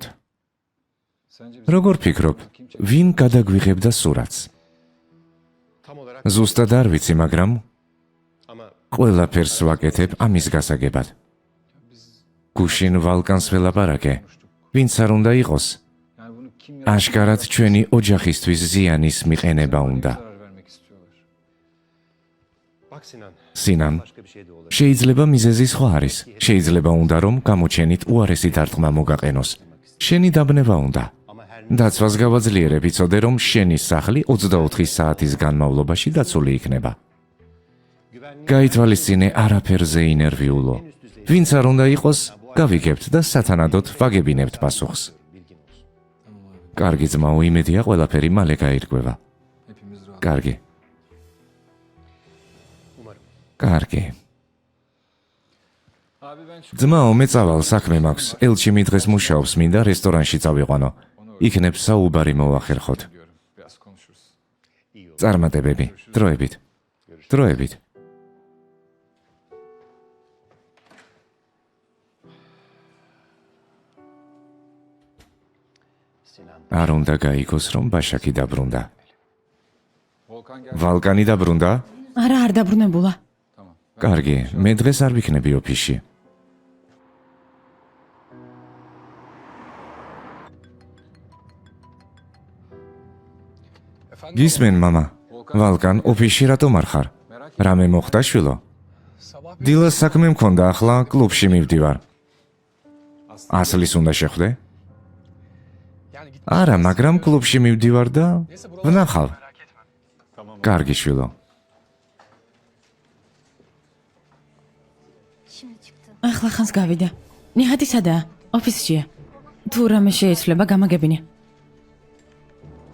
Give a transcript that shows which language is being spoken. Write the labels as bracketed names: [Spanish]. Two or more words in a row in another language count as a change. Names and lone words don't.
[Turkish] Sence [Georgian] როგორ ფიქრობ, ვინ გადაგვიღებდა სურათს? ზუსტად არ ვიცი, მაგრამ ყველაფერს ვაკეთებ ამის გასაგებად. გუშინ ვალკანს ველაპარაკე. ვინც არ უნდა იყოს, [Turkish] yani bunu kim [Georgian] აშკარად ჩვენი ოჯახისთვის ზიანის მიყენება უნდა. [Turkish] karar vermek istiyorlar? [Georgian] სინან, შეიძლება მიზეზი სხვა არის. შეიძლება უნდა რომ გამოჩენით უარესი დარტყმა მოგაყენოს. შენი დაბნება უნდა. დაცვას გავაძლიერებ, იცოდე რომ შენი სახლი 24 საათის განმავლობაში დაცული იქნება. გაითვალისწინე არაფერზე ინერვიულო. ვინც არ უნდა იყოს, გავიგებთ და სათანადოდ ვაგებინებთ პასუხს. კარგი ძმაო, იმედია ყველაფერი მალე გაირკვევა. [Turkish] Hepimiz rahat. [Georgian] კარგი. კარგი. [Turkish] Abi ben şu [Georgian] ძმაო, მე წავალ, საქმე მაქვს. ელჩიმი დღეს მუშაობს, მინდა რესტორანში წავიყვანო. იქნებ საუბარი მოვახერხოთ. [Turkish] diyorum. Biraz konuşuruz. [Georgian] წარმატებები. დროებით. დროებით. არ უნდა გაიგოს, რომ ბაშაკი დაბრუნდა. [Turkish] Volkan gel. [Georgian] ვალკანი დაბრუნდა? არა, არ დაბრუნებულა. [Turkish] Tamam. [Georgian] კარგი, მე დღეს არ ვიქნები ოფისში. [Turkish] Efendim? [Georgian] გისმენ, მამა. ვალკან, ოფისში რატომ არ ხარ? რამე მოხდა, შვილო? [Turkish] Sabah [Georgian] დილას საქმე მქონდა, ახლა კლუბში მივდივარ. ასლის უნდა შეხვდე? [Turkish] yani git. [Georgian] არა, მაგრამ კლუბში მივდივარ და ვნახავ. კარგი, შვილო. [Turkish] Şimdi çıktı. [Georgian] ახლა ხანს გავიდა. ნიჰადი სადაა? ოფისშია. თუ რამე შეეცვლება, გამაგებინე.